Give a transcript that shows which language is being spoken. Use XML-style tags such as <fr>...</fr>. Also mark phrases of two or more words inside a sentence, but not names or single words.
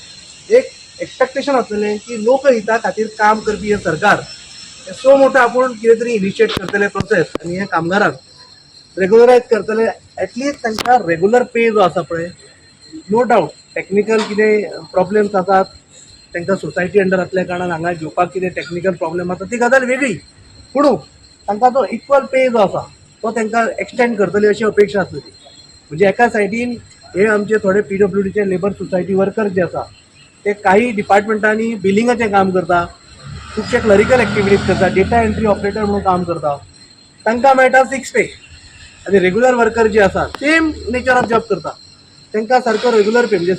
<kok>एक एक्सपेक्टेशन आसलेलें की लोकहिता खातीर काम करपी हे सरकार सो मोठं आपण कितें तरी इनिशिएट करतले प्रोसेस आणि ह्या कामगारांक रेग्युलरायज करतले ऍटलिस्ट तांकां</kok> <en>regular pay</en> <kok>जो आसा पळय</kok> <en>no doubt technical</en> <kok>कितें प्रॉब्लेम्स आसात तांकां</kok> <en>society under</en> <kok>आसल्या कारणान हांगा घेवपाक कितें</kok> <en>technical problem</en> <kok>आसा ती गजाल वेगळी पूण तांकां तो</kok> <en>equal pay</en> <kok>जो आसा तो तांकां एक्सटेंड करतली अशी अपेक्षा आसली म्हणजे एका सायडीन हे आमचे थोडे PWDचे</kok> <en>labour society workers</en> <kok>जे आसा ते काही डिपार्टमेंटांनी बिलिंगाचें काम करता खुबशे क्लरिकल एक्टिविटीज करता</kok> <en>data entry operator</en> <kok>म्हणून काम करता तांकां मेळटा 6 पे आनी</kok> <en>regular worker</en> <kok>जे आसा</kok> <en>same nature of job</en> <kok>करता तांकां सारको</kok> <en>regular pay</en> <kok>म्हणजे</kok>